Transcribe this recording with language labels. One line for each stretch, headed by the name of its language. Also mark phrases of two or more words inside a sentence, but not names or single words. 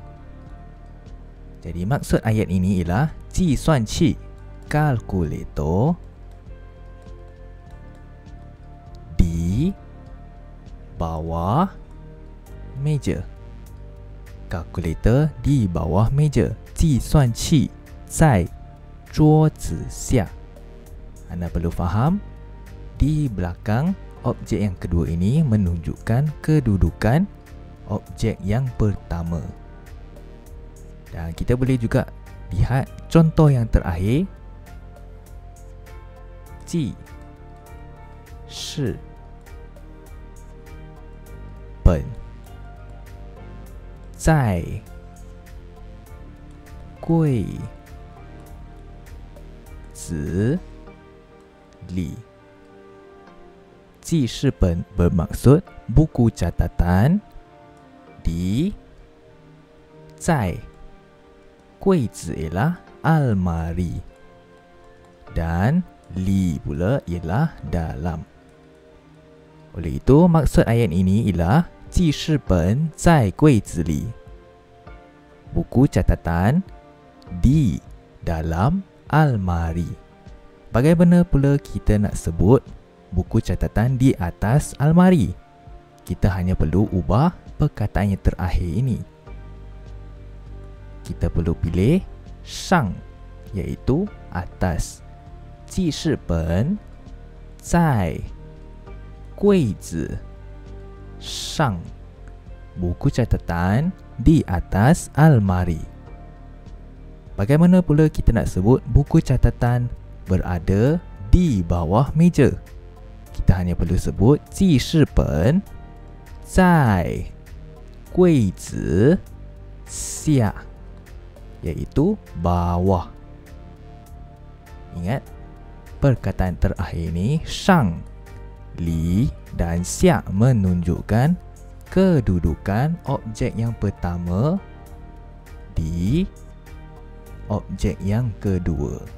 Malay: Jadi maksud ayat ini ialah
Chinese: 计算器,
Malay: kalkulator di bawah meja. Kalkulator di bawah meja.
Chinese: 计算器在桌子下.
Malay: Anda perlu faham, di belakang objek yang kedua ini menunjukkan kedudukan objek yang pertama. Dan kita boleh juga lihat contoh yang terakhir.
Chinese: 记事本在柜子里. 记事本
Malay: bermaksud buku catatan di
Chinese: 在 柜子
Malay: ialah almari dan li pula ialah dalam. Oleh itu, maksud ayat ini ialah
Chinese: 记事本在柜子里.
Malay: Buku catatan di dalam almari. Bagaimana pula kita nak sebut buku catatan di atas almari? Kita hanya perlu ubah perkataan yang terakhir ini. Kita perlu pilih 上 iaitu atas.
Chinese: 记事本在柜子上.
Malay: Buku catatan di atas almari. Bagaimana pula kita nak sebut buku catatan berada di bawah meja? Kita hanya perlu sebut
Chinese: 记事本在柜子下,
Malay: iaitu bawah. Ingat, perkataan terakhir ni 上, li dan 下 menunjukkan kedudukan objek yang pertama di objek yang kedua.